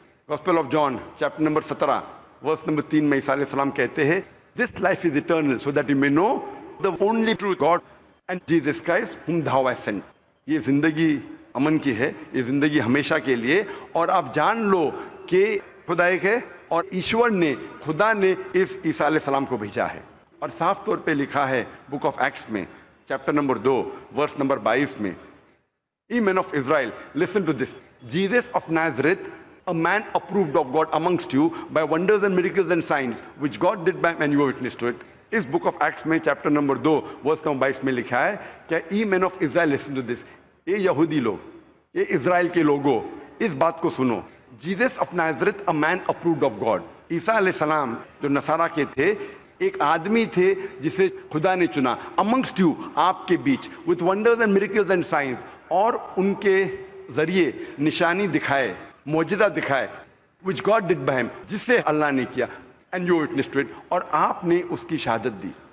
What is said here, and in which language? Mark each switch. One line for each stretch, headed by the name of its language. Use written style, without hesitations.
Urdu: Gospel of John chapter number 17 verse number 3 میں عیسیٰ علیہ السلام کہتے ہیں
English: this life is eternal so that you may know the only true God and Jesus Christ whom thou hast sent۔
Urdu: یہ زندگی امن کی ہے، یہ زندگی ہمیشہ کے لیے، اور آپ جان لو کہ خدا ایک ہے اور ایشور نے، خدا نے اس عیسیٰ علیہ السلام کو بھیجا ہے۔ اور صاف طور پہ لکھا ہے بک آف ایکٹس میں چیپٹر نمبر 2 ورس نمبر 22 میں،
English: Ye men of Israel, listen to this. Jesus of Nazareth, a man approved of God amongst you by wonders and miracles and signs, which God did by and you were witness to it.
Urdu: اس book of acts میں chapter number 2 verse number 22 میں لکھا ہے کہ
English: O man of Israel listen to this,
Urdu: یہ یہودی لوگ, یہ اسرائیل کے لوگوں, اس بات کو سنو. Jesus of نازرت,
English: a man approved of God.
Urdu: عیسیٰ علیہ السلام جو نصارہ کے تھے, ایک آدمی تھے جسے خدا نے چنا,
English: amongst you,
Urdu: آپ کے بیچ,
English: with wonders and miracles and signs,
Urdu: اور ان کے ذریعے نشانی دکھائے, معجزہ دکھائے,
English: which God did by him,
Urdu: جس سے اللہ نے کیا,
English: and you witnessed to it,
Urdu: اور آپ نے اس کی شہادت دی.